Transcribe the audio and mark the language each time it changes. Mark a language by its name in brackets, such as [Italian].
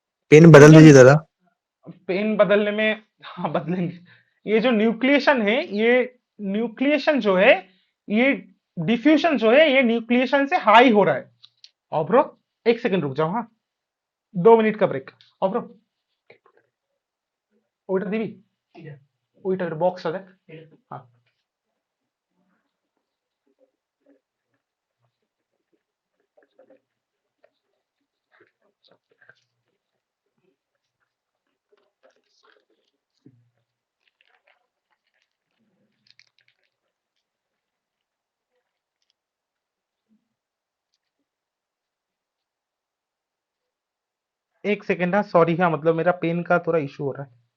[Hindi] Pen ये बदल जो दीजिए दादा। पेन बदलने में, हाँ बदलेंगे। ये जो न्यूक्लिएशन है, ये न्यूक्लिएशन जो है, ये डिफ्यूजन जो है, ये न्यूक्लिएशन से हाई हो रहा है। और ब्रो, एक सेकंड रुक जाओ, हाँ, 2 मिनट का ब्रेक। और ब्रो, [Bangla] ওইটা দিবি, ওইটার বক্স আছে। [Hindi] हाँ, एक सेकंड, हाँ सॉरी, हाँ मतलब मेरा पेन का थोड़ा इशू हो रहा है।